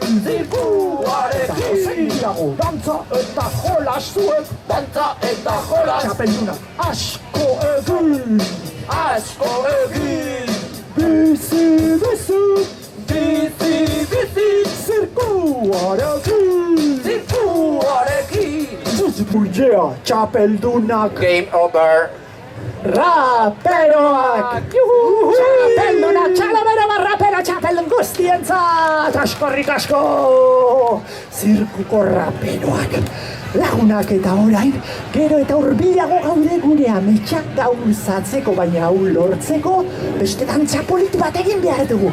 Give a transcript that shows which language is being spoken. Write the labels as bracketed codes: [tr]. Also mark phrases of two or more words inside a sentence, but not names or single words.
[eu] Zirkuarekin. Dantza eta jolas zuek. Dantza eta jolas. Txapelduna. Asko egin. Bizi. Zirkuarekin. Yeah, txapeldunak. [en] Game over. [eu] Raperoak! Txapeldunak, rapero txapeldun guztientzat! Asko! Zirkuko raperoak! Lagunak eta orain, gero eta urbilago gaude gure ametsak gauzatzeko, baina hau lortzeko, beste dantza polit bat egin behar dugu.